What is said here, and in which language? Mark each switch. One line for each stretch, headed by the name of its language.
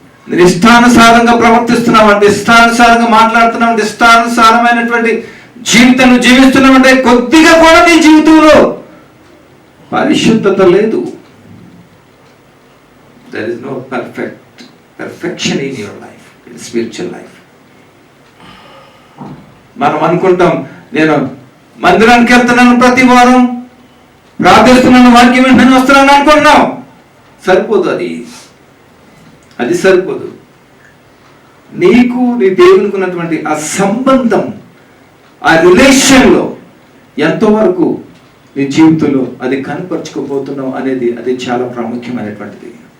Telugu: నేను ఇష్టానుసారంగా ప్రవర్తిస్తున్నామంటే, ఇష్టానుసారంగా మాట్లాడుతున్నామంటే, ఇష్టానుసారమైనటువంటి జీవితం జీవిస్తున్నామంటే కొద్దిగా కూడా నీ జీవితంలో పరిశుద్ధత లేదు.
English: There is no perfection in your life, in spiritual life.
Telugu: మనం అనుకుంటాం, నేను మందిరానికి వెళ్తున్నాను, ప్రతి వారం ప్రార్థిస్తున్నాను, వాక్యం వింటున్నాను, వస్తున్నాను అనుకుంటున్నాం. సరిపోదు, అది సరిపోదు. నీకు నీ దేవునికి ఉన్నటువంటి ఆ సంబంధం, ఆ రిలేషన్లో ఎంతవరకు నీ జీవితంలో అది కనపరుచుకోబోతున్నావు అనేది అది చాలా ప్రాముఖ్యమైనటువంటిది.